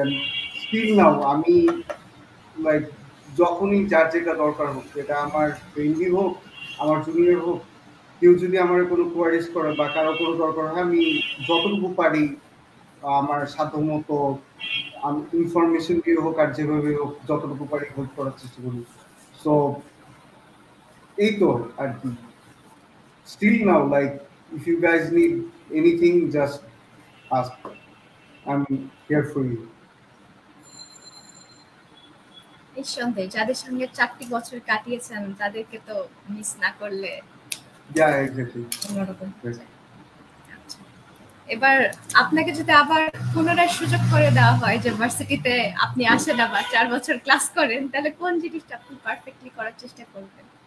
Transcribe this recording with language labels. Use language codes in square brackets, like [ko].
[bn] আমি [en] still now [bn] আমি like যখনই যার যেটা দরকার হোক, এটা আমার ফ্রেন্ডই হোক, আমার জুনিয়র হোক, কেউ যদি আমার কোনো কোয়ারিজ করে বা কারো কোনো দরকার হয়, আমি যতটুকু পারি আমার সাধ্যমতো আমি ইনফরমেশন দিয়ে হোক আর যেভাবে হোক যতটুকু পারি হেল্প করার চেষ্টা করি। সো এই তো আর কি। [en] Still now, like, if you guys need anything, just ask. I'm here for you. [bn] নিঃসন্দেহে যাদের সঙ্গে 4টি বছর কাটিয়েছেন তাদেরকে তো মিস না করলে [en] Yeah, exactly. [bn] অন্যরকম হয়ে [en] Yes. [bn] যায়। আচ্ছা, এবার আপনাকে যদি আবার পুনরায় সুযোগ করে দেওয়া হয় যে ভার্সিটিতে আপনি আসেন আবার 4 বছর ক্লাস করেন, তাহলে কোন জিনিসটা আপনি পারফেক্টলি করার চেষ্টা করবেন?